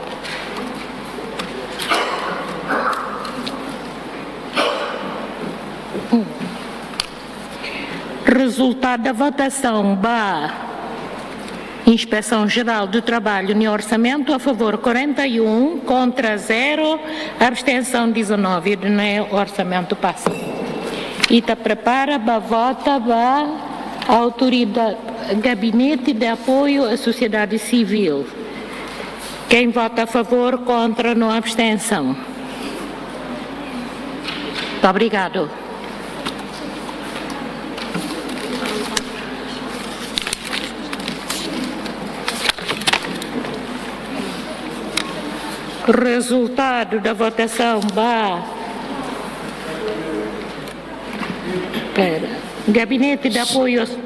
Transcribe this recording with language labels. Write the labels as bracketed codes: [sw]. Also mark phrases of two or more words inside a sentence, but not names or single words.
[pt] Resultado da votação: Inspeção Geral do Trabalho no orçamento a favor 41, contra 0, abstenção 19. O orçamento passa. Ita prepara, vota, autoridade, gabinete de apoio à sociedade civil. Quem vota a favor, contra, não abstenção. Muito obrigado. Resultado da votação: Gabinete de Apoio